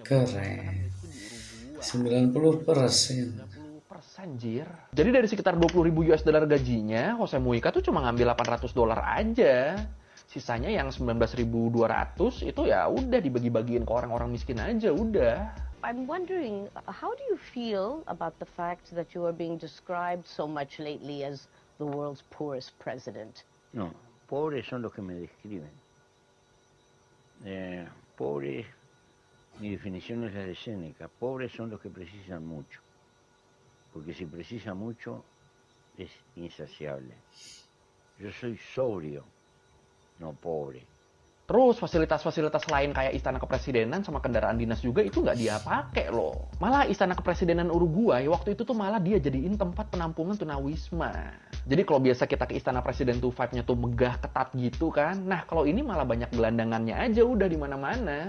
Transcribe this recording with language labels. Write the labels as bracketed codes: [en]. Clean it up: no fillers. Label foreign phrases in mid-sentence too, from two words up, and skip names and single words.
[id] Keren. 90%. 90% jir. Jadi dari sekitar 20.000 [en] US dollar [id] gajinya, Jose Mujica tuh cuma ngambil $800 aja. Sisanya yang 19.200 itu ya udah dibagi-bagiin ke orang-orang miskin aja udah. [en] I'm wondering, how do you feel about the fact that you are being described so much lately as the world's poorest president? [es] No, pobres son los que me describen. Pobres, mi definición es la de Séneca, pobres son los que precisan mucho. Porque si precisa mucho, es insaciable. Yo soy sobrio, no pobre. [id] Terus fasilitas-fasilitas lain kayak istana kepresidenan sama kendaraan dinas juga itu nggak dia pakai loh. Malah istana kepresidenan Uruguay waktu itu tuh malah dia jadiin tempat penampungan tunawisma. Jadi kalau biasa kita ke istana presiden tuh vibe-nya tuh megah ketat gitu kan. Nah kalau ini malah banyak gelandangannya aja udah di mana-mana.